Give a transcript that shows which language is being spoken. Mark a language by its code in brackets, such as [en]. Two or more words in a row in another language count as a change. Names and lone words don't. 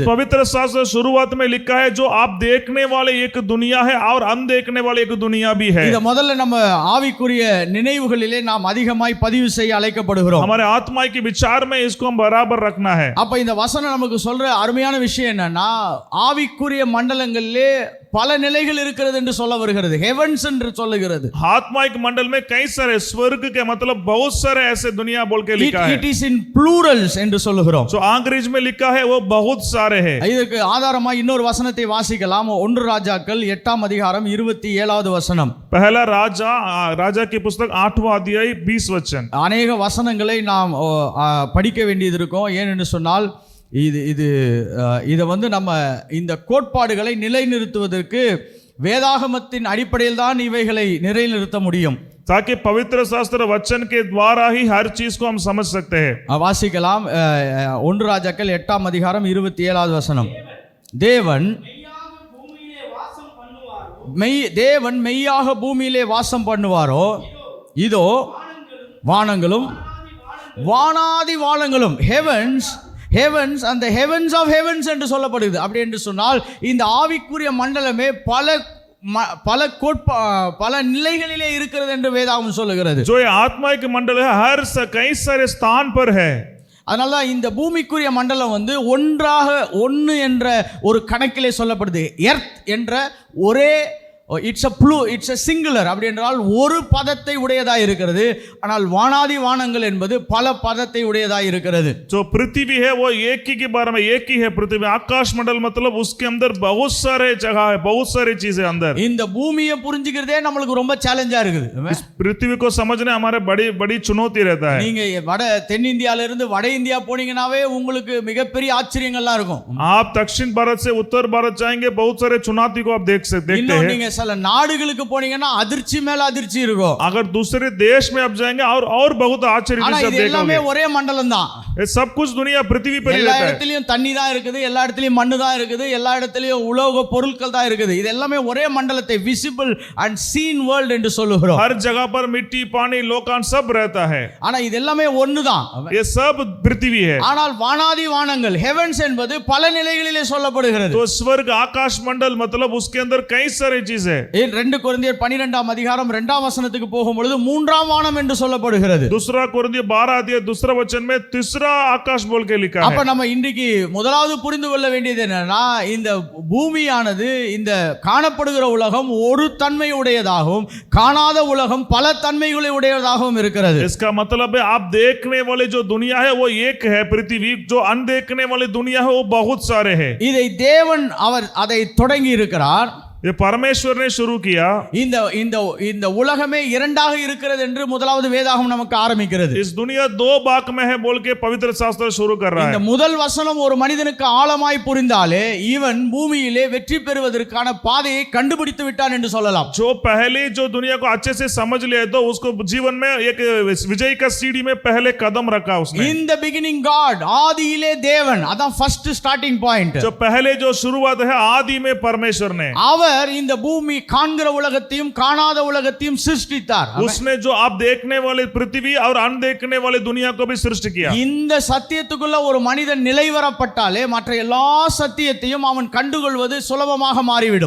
[hi] इस पवित्र शास्त्र शुरुआत में लिखा है, जो आप देखने वाले एक दुनिया है और अनदेखने वाले एक दुनिया भी है। [ta] இத முதல்ல நம்ம ஆவிக்குரிய நினைவுகளிலே நாம் அதிகமாய் பதிவு செய்ய அழைக்கப்படுகிறோம். [hi] हमारे आत्मा के विचार में इसको हम बराबर रखना है। [ta] அப்ப இந்த வசனம் நமக்கு சொல்ற அருமையான விஷயம் என்னன்னா, ஆவிக்குரிய மண்டலங்களிலே பல நிலைகள் இருக்கிறது என்று சொல்ல வருகிறது. ஹெவன்ஸ் என்று சொல்லுகிறது. [hi] आत्मिक मंडल में कई सारे, स्वर्ग के मतलब बहुत सारे ऐसे दुनिया बोल के लिखा है। [en] It is in plurals [ta] என்று சொல்லுகிறோம். [hi] जो अंग्रेजी में लिखा है वो बहुत सारे हैं। [ta] இதுக்கு ஆதாரமா இன்னொரு வசனத்தை வாசிக்கலாம். 1 ராஜாக்கள் 8ஆம் அதிகாரம் 27வது வசனம். [hi] पहला राजा की पुस्तक 8वां अध्याय 20 वचन। [ta] அநேக வசனங்களை நாம் படிக்க வேண்டியது இருக்கும். ஏனென்று சொன்னால் இதை வந்து நம்ம இந்த கோட்பாடுகளை நிலைநிறுத்துவதற்கு வேதாகமத்தின் அடிப்படையில் தான் இவைகளை நிலைநிறுத்த முடியும். [hi] ताकि पवित्र शास्त्र वचन के द्वारा ही हर चीज को हम समझ सकते हैं। [ta] வாசிக்கலாம். 1 ராஜாக்கள் 8ஆம் அதிகாரம் 27வது வசனம். தேவன் மெய்யாக பூமியிலே வாசம் பண்ணுவாரோ, இதோ வானங்களும் வானாதி வானங்களும், [en] ஹெவன்ஸ் and the heavens of heavens [ta] என்று சொல்லப்படுகிறது. அப்படி என்று சொன்னால் இந்த ஆவிக்குரிய மண்டலமே பல நிலைகளிலே இருக்கிறது என்று வேதாகமம் சொல்லுகிறது. [hi] जो ये आत्मिक मंडल है, हर कई सारे स्थान पर है। [ta] அதனால இந்த பூமிக்குரிய மண்டலம் வந்து ஒன்று என்ற ஒரு கணக்கிலே சொல்லப்படுது. [en] எர்த் [ta] என்ற ஒரே [en] It's a singular, [ta] அப்படி என்றால் ஒரு பதத்தை உடையதாக இருக்கிறது. ஆனால் வானாதி வானங்கள் என்பது பல பதத்தை உடையதாக இருக்கிறது. [hi] जो पृथ्वी है वो एक ही के बारे में एक ही है पृथ्वी। आकाश मंडल मतलब उसके अंदर बहुत सारे जगह है, बहुत सारी चीजें अंदर। [ta] இந்த பூமியை புரிஞ்சுக்கிறதே நம்மளுக்கு ரொம்ப சேலஞ்சா இருக்குது. [hi] इस पृथ्वी को समझने हमारे बड़ी चुनौती रहता है। [ta] நீங்க தென்னிந்தியால இருந்து வட இந்தியா போனீங்கன்னாவே உங்களுக்கு மிகப்பெரிய ஆச்சரியங்கள்லாம் இருக்கும். [hi] आप दक्षिण भारत से उत्तर भारत जाएंगे, बहुत सारे चुनौती को आप देखते हैं। [ta] நீங்க சில நாடுகளுக்கு போனீங்கன்னா அதிர்ச்சி மேல அதிர்ச்சி இருக்கும். [hi] अगर दूसरे देश में आप जाएंगे और बहुत आश्चर्य [ta] ஆனா இது எல்லாமே ஒரே மண்டலம் தான். [hi] ये सब कुछ दुनिया पृथ्वी पर ही [ta] எல்லா [hi] रहता है। [ta] இடத்துலயும் தண்ணி தான் இருக்குது, எல்லா இடத்துலயும் மண்ணு தான் இருக்குது, எல்லா இடத்துலயும் உலோக பொருட்கள் தான் இருக்குது. இது எல்லாமே ஒரே மண்டலத்தை [en] visible and seen world [ta] என்று சொல்லுகிறோம். [hi] हर जगह पर मिट्टी पानी लोकान सब रहता है। [ta] ஆனா இது எல்லாமே ஒண்ணுதான். [hi] ये सब पृथ्वी है। [ta] ஆனால் வானாதி வானங்கள், ஹெவன்ஸ் என்பது பல நிலைகளிலே சொல்லப்படுகிறது. [hi] तो स्वर्ग आकाश मंडल मतलब उसके अंदर कई सारी चीजें है। [ta] 2 கொரிந்தியர் 12ஆம் அதிகாரம் 2ஆம் வசனத்துக்கு போகும்பொழுது மூன்றாம் வானம் என்று சொல்லப்படுகிறது. [hi] दूसरा कोरिन्थियों 12 अध्याय दूसरा वचन में तीसरा आकाश बोल के लिखा [ta] அப்ப [hi] है। [ta] நம்ம இன்றைக்கு முதலாவது புரிந்து கொள்ள வேண்டியது என்னன்னா, இந்த பூமியானது, இந்த காணப்படுகிற உலகம் ஒரு தன்மை உடையதாகவும் காணாத உலகம் பல தன்மைகளை உடையதாகவும் இருக்கிறது. [hi] इसका मतलब है आप देखने वाले जो दुनिया है वो एक है पृथ्वी, जो अनदेखने वाली दुनिया है वो बहुत सारे हैं। [ta] இதை தேவன் அவர் அதை தொடங்கி இருக்கிறார். [hi] ये परमेश्वर ने शुरू किया। [ta] இந்த இந்த இந்த உலகமே இரண்டாக இருக்கிறது என்று முதலாவது வேதாகமம் நமக்கு ஆரம்பிக்கிறது. [hi] इस दुनिया दो भाग में है बोल के पवित्र शास्त्र शुरू कर रहा [ta] இந்த [hi] है। [ta] முதல் வசனம் ஒரு மனிதனுக்கு ஆழமாய் புரிந்தாலே இவன் பூமியிலே வெற்றி பெறுவதற்கான பாதையை கண்டுபிடித்து விட்டான் என்று சொல்லலாம். [hi] जो पहले जो दुनिया को अच्छे से समझ लिया तो उसको जीवन में एक विजय का सीढ़ी में पहले कदम रखा उसने। [en] In the beginning God, [ta] ஆதியிலே தேவன், அதான் [en] first starting point. [hi] जो पहले जो शुरुआत है आदि में परमेश्वर ने, [ta] அவர் இந்த பூமி காண்கிற உலகத்தையும் காணாத உலகத்தையும் சிருஷ்டித்தார். [hi] उसने जो आप देखने वाले पृथ्वी और अनदेखने वाले दुनिया को भी सृष्टि किया। [ta] இந்த சத்தியத்துக்குள்ள ஒரு மனிதன் நிலைவரப்பட்டாலே மற்ற எல்லா சத்தியத்தையும் அவன் கண்டுகொள்வது சுலபமாக மாறிவிடும்.